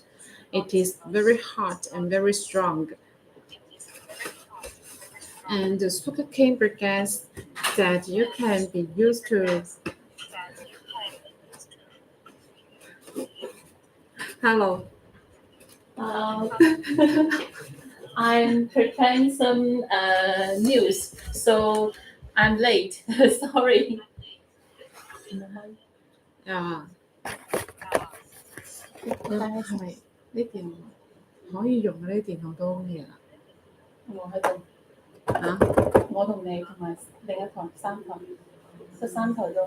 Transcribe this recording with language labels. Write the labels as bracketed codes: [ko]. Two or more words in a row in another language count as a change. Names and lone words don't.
[en] It is very hot and very strong. And the sugarcane bagasse that you can be used to. Hello. I'm preparing some news, so I'm late. Sorry. [yue] 啊，係呢電可以用呢電腦都 OK 啊。我喺度，啊我同你同埋另一台三台，得三台咯。